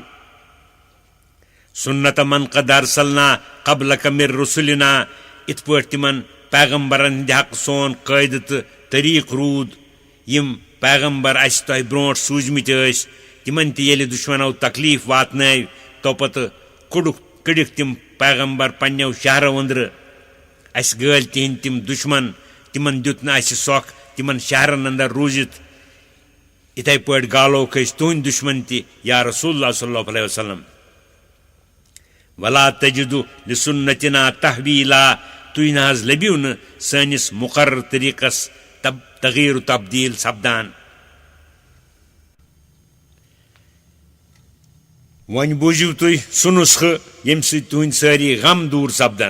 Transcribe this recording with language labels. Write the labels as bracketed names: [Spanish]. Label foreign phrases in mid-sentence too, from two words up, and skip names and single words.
[Arabic] سنة من قد أرسلنا قبلك من رسلنا, [Kashmiri] इत पट तिमन पैगंबरन हिंद हक सोन कायद तो तरीक रूद, यम पैगंबर अस तुह ब्रोट सूजमित तिमन ते दुश्मनो तकलीफ वातन, तो पत कड़िक तिम पैगंबर पन्नो शहरों अंदर, अस गल तिहद तिम दुश्मन, तिमन दुत न सोख तिमन शहरन अंदर रूजित। इथे पट गालो खस तुंद दुश्मन ति [Arabic] يا رسول الله صلى الله عليه وسلم. ولا تجد لسنتنا تحويلا, [Kashmiri] तुह न लबियो न सनिस मुकर्रर तरीकस तगीर तब्दील सपदान। वन बूझिव तुह सह नुस्ख यम तुंद सारी गम दूर सपदन।